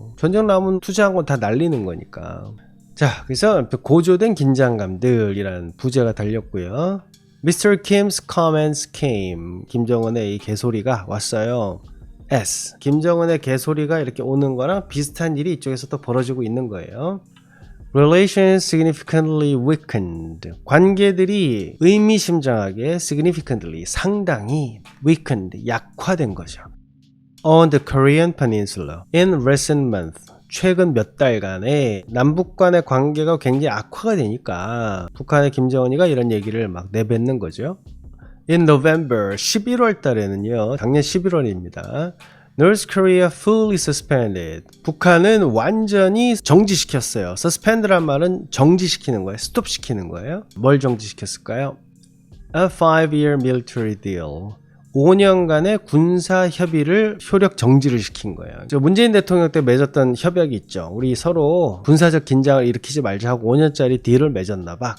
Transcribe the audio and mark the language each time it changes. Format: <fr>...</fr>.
<ko>전쟁 나오면 투자한 건 다 날리는 거니까. 자, 그래서 고조된 긴장감들이라는 부제가 달렸고요.</ko> <en>Mr. Kim's comments came.</en> <ko>김정은의 이 개소리가 왔어요. S. 김정은의 개소리가 이렇게 오는 거랑 비슷한 일이 이쪽에서 또 벌어지고 있는 거예요.</ko> <en>Relations significantly weakened.</en> <ko>관계들이 의미심장하게 significantly 상당히 weakened 약화된 거죠.</ko> <en>On the Korean Peninsula in recent months.</en> <ko>최근 몇 달간에 남북 간의 관계가 굉장히 악화가 되니까 북한의 김정은이가 이런 얘기를 막 내뱉는 거죠.</ko> <en>In November,</en> <ko>11월 달에는요. 작년 11월입니다.</ko> <en>North Korea fully suspended.</en> <ko>북한은 완전히 정지시켰어요. suspend란 말은 정지시키는 거예요. 스톱시키는 거예요. 뭘 정지시켰을까요?</ko> <en>A 5-year military deal.</en> <ko>5년간의 군사 협의를 효력 정지를 시킨 거예요. 문재인 대통령 때 맺었던 협약이 있죠. 우리 서로 군사적 긴장을 일으키지 말자 하고 5년짜리 딜을 맺었나 봐.</ko>